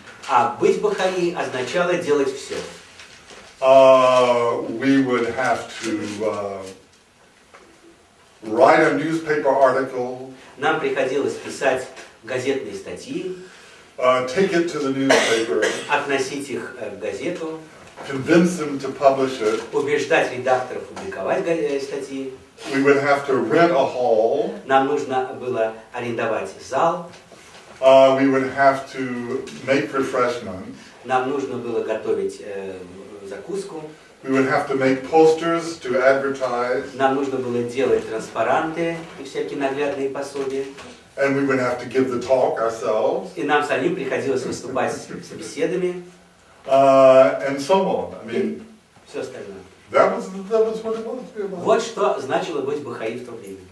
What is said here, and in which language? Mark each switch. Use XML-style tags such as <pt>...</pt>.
<ru>А быть Бахаи означало делать все.</ru> <en>We would have to write a newspaper article.</en> <ru>Нам приходилось писать газетные статьи.</ru> <en>take it to the newspaper,</en> <ru>относить их в газету,</ru> <en>convince them to publish it.</en> <ru>убеждать редакторов публиковать статьи.</ru> <en>We would have to rent a hall.</en> <ru>Нам нужно было арендовать зал.</ru> <en>We would have to make refreshments.</en> <ru>Нам нужно было готовить закуску.</ru> <en>We would have to make posters to advertise.</en> <ru>Нам нужно было делать транспаранты и всякие наглядные пособия.</ru> <en>And we would have to give the talk ourselves.</en> <ru>И нам самим приходилось выступать с беседами.</ru> <en>And so on. I mean,</en> <ru>Все остальное.</ru> <en>that was what it was.</en> <ru>Вот что значило быть бахаи в то время.</ru>